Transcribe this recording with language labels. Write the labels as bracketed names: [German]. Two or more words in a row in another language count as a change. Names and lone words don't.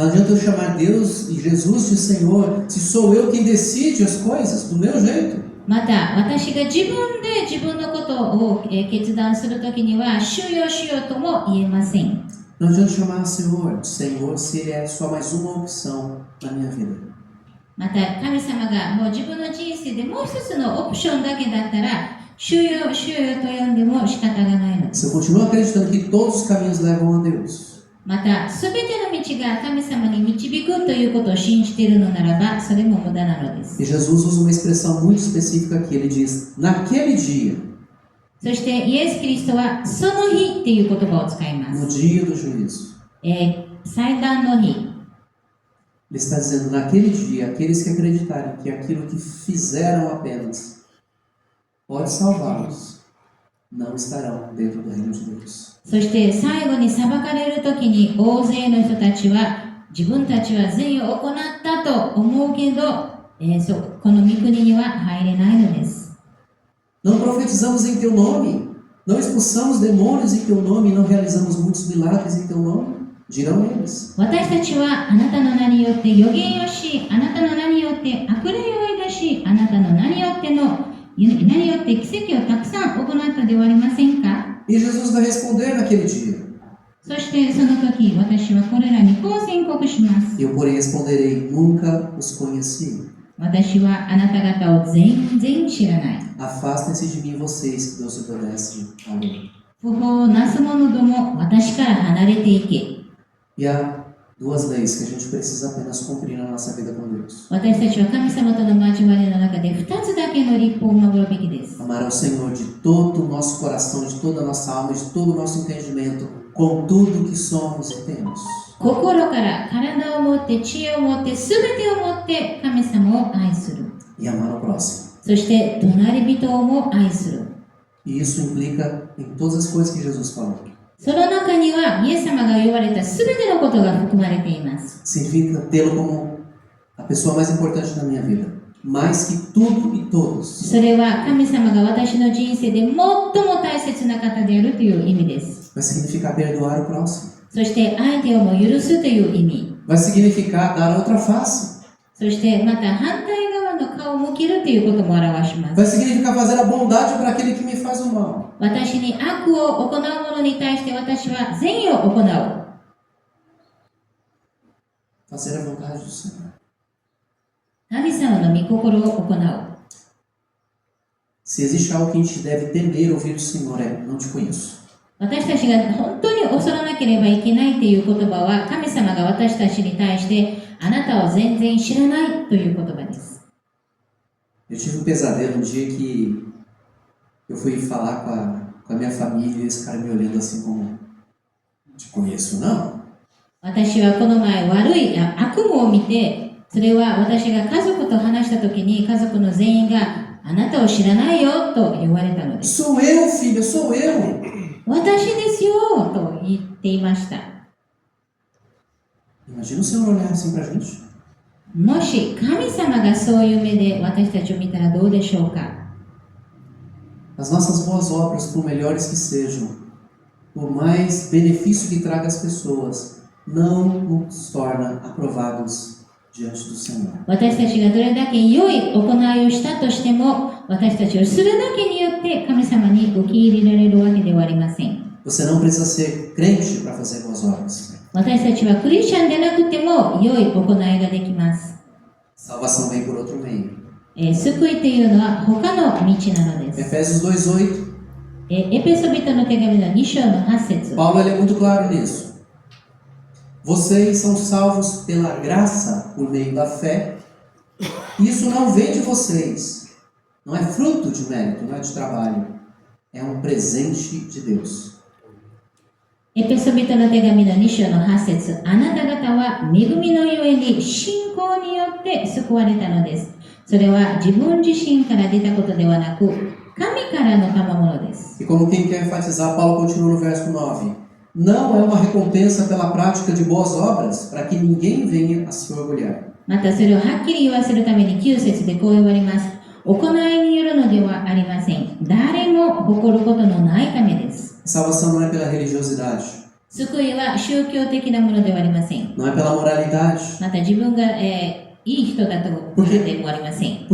[Portuguese] Não adianta eu chamar Deus e Jesus de Senhor se sou eu quem decide as coisas do meu jeito. [Japanese] また私が自分で自分のことを決断するときには主よ主よとも言えません。 [Portuguese] Não adianta chamar Senhor se Ele é só mais uma opção na minha vida. [Japanese] また神様がもう自分の人生でもう一つのオプションだけだったら主よ主よと呼んでも仕方がないのです。 [Portuguese] Se eu continuo acreditando que todos os caminhos levam a Deus. [Japanese] またすべての道が神様に導くということを信じているのならばそれも無駄なのです。 [Portuguese] E Jesus usa uma expressão muito específica aqui. Ele diz, naquele dia. [Japanese] そしてイエス・キリストはその日っていう言葉を使いま [Portuguese] No [Japanese] す。 [Portuguese] dia do juízo. [Japanese] 祭壇の日。 [Portuguese] Ele está dizendo, naquele dia, aqueles que acreditarem que aquilo que fizeram apenas pode salvá-los, não estarão dentro do reino de Deus. [Japanese] そして最後に裁かれるときに大勢の人たちは自分たちは善を行ったと思うけど、この御国には入れないのです。 [Portuguese] Não profetizamos em teu nome, não expulsamos demônios em teu nome, não realizamos muitos milagres em teu nome, dirão eles. [Japanese] 私たちはあなたの名によって預言をし、あなたの名によって悪霊を追い出し、あなたの名によってのによって奇跡をたくさん行ったではありませんか？ [Portuguese] E Jesus vai responder naquele dia. [Japanese] そしてその時、私はこれらにこう宣告します。 [Portuguese] Eu, porém, responderei: nunca os conheci. [Japanese] 私はあなた方を全然知らない。 [Portuguese] Afastem-se de mim, vocês que desobedecem à lei. [Japanese] 不法をなす者ども、私から離れていけ。 [Portuguese] E há duas leis que a gente precisa apenas cumprir na nossa vida com Deus: [Japanese] 私たちは神様との交わりの中で2つだけの立法を守るべきです。 [Portuguese] amar ao Senhor de todo o nosso coração, de toda a nossa alma, de todo o nosso entendimento, com tudo que somos e temos. [Japanese] 心から体を持って知恵を持って全てを持って神様を愛する。 [Portuguese] E amar ao próximo. [Japanese] そして隣人をも愛する。 [Portuguese] E isso implica em todas as coisas que Jesus falou. [Japanese] その中にはイエス様が言われた全てのことが含まれています。 [Portuguese] Significa tê-lo como a pessoa mais importante da minha vida, mais que tudo e todos. [Japanese] それは神様が私の人生で最も大切な方であるという意味です。 [Portuguese] Vai significar perdoar o próximo. [Japanese] そして相手をも許すという意味。 [Portuguese] Vai significar dar a outra face. [Japanese] そしてまた反対側の顔を向けるということも表しま [Portuguese] Vai [Japanese] す。 [Portuguese] significar fazer a bondade para aquele que me faz o mal. [Japanese] 私に悪を行う者に対して私は善意を行う。 [Portuguese] Fazer a vontade do Senhor. [Japanese] 神様の御心を行う。 [Portuguese] Se existe algo que a gente deve temer ouvir do Senhor, é: não te conheço. [Japanese] 私たちが本当に恐らなければいけないという言葉は、神様が私たちに対してあなたを全然知らないという言葉です。 [Portuguese] Eu tive um pesadelo um dia que eu fui falar com a minha família e esse cara me olhando assim como: te conheço não? [Japanese] 私はこの前悪い悪夢を見て、それは私が家族と話した時に家族の全員があなたを知らないよと言われたのです。 [Portuguese] Sou eu, filha, sou eu. [Japanese] 私ですよと言っていました。 [Portuguese] Imagina o Senhor olhar assim pra gente. [Japanese] もし神様がそういう目で私たちを見たらどうでしょうか。 [Portuguese] As nossas boas obras, por melhores que sejam, por mais benefício que traga às pessoas, não nos torna aprovados diante do Senhor. [Japanese] 私たちがどれだけ良い行いをしたとしても、私たちをするだけによって神様に受け入れられるわけではありません。 [Portuguese] Você não precisa ser crente para fazer boas obras. [Japanese] 私たちはクリスチャンでなくても良い行いができます。 [Portuguese] Salvação vem por outro meio. [Japanese] 救いというのは他の道なのです。 [Portuguese] Efésios 2:8. [Japanese] エペソビトの手紙の2章の8節。 [Portuguese] Paulo ele é muito claro nisso. Vocês são salvos pela graça por meio da fé. Isso não vem de vocês. Não é fruto de mérito, não é de trabalho. É um presente de Deus. [Japanese] エペソビトの手紙の2章の8節。あなた方は恵みのゆえに信仰によって救われたのです。それは自分自身から出たことではなく、神からの賜物です。 [Portuguese] E como quem quer enfatizar, Paulo continua no verso 9. Não é uma recompensa pela prática de boas obras, para que ninguém venha a se orgulhar. [Japanese] またそれをはっきり言わせるために9節でこう言われます。行いによるのではありません。誰も誇ることのないためです。 [Portuguese] Salvação não é pela religiosidade. [Japanese] 救いは宗教的なものではありません。 [Portuguese] Não é pela moralidade. [Japanese] また自分が、いい人だと思ってもありません。